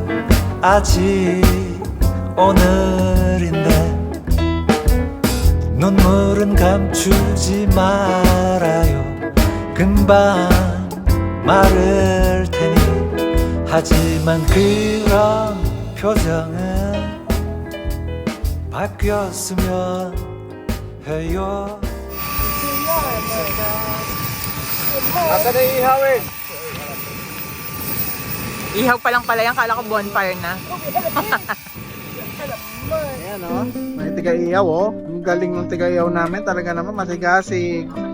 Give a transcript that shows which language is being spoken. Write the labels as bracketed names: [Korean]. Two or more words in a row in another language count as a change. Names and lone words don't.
[Korean] 아직 오늘인데 눈물은 감추지 말아요. 금방 마를 테니. 하지만 그런 표정은 바뀌었으면 해요. [Filipino] Asa na ihaw eh? Ihaw pa lang pala yan, kala ko bonfire na. Ayan o, may tiga-iyaw o. Ang galing ng tiga-iyaw namin, talaga naman matigasig.